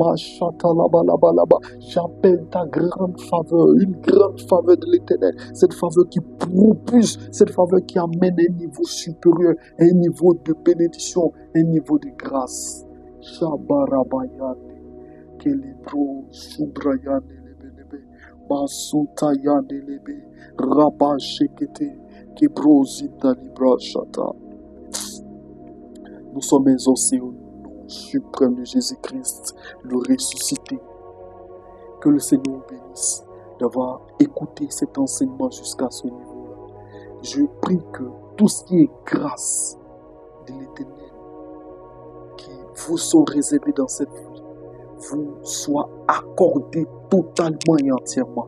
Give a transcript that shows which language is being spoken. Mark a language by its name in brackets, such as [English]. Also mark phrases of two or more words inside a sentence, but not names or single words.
[French] J'appelle ta grande faveur, une grande faveur de l'Éternel, cette faveur qui propulse, cette faveur qui amène un niveau supérieur, un niveau de bénédiction, un niveau de grâce. Kelebro, Subrayan Lebelebe, Masutayan Lebe, Rabba Shekete, Kebro Zita Libra Shata. Nous sommes exaucés au nom suprême de Jésus-Christ, le ressuscité. Que le Seigneur vous bénisse d'avoir écouté cet enseignement jusqu'à ce niveau-là. Je prie que tout ce qui est grâce de l'Éternel qui vous sont réservés dans cette vie vous soit accordé totalement et entièrement.